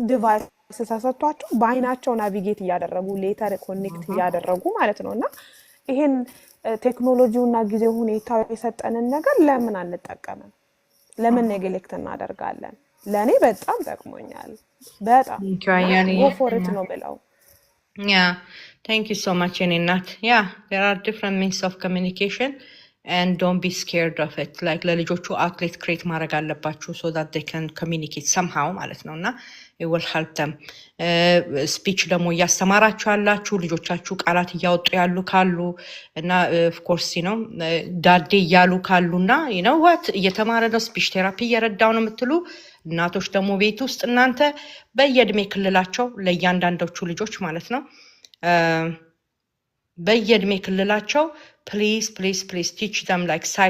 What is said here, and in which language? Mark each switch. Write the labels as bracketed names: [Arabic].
[Amharic] ዲቫይስ ተሰጥቷቸው በአይናቸው ናቪጌት እያደረጉ ሌተር ኮኔክት እያደረጉ ማለት ነውና ይሄን ቴክኖሎጂውና ጊዜው ሁኔታው የሰጠንን ነገር ለምን አንጠቀምም? ለምን ኔግሌክት እናደርጋለን? ለኔ በጣም ጠቅሞኛል። በጣም [English] go for it [Amharic] ነው ብለው [English] Yeah, thank you so much, Eninat. Yeah, there are different means of communication and don't be scared of it. Like ለልጆቹ outlet create [Amharic] ማድረግ አለባችሁ [English] so that they can communicate somehow [Amharic] ማለት ነው እና [English] it will help them. [Amharic] ስፒች ደግሞ እያስተማራችሁ ያላችሁ ልጆቻችሁ ቃላት እያወጡ ያሉ ካሉ እና [English] of course [Amharic] ዳዴ እያሉ ካሉና what እየተማረ ነው ስፒች ቴራፒ እየረዳው ነው የምትሉ እናቶች ደግሞ ቤት ውስጥ እናንተ በየእድሜ ክልላቸው ለእያንዳንዶቹ ልጆች ማለት ነው በየእድሜ ክልላቸው [English] please teach them like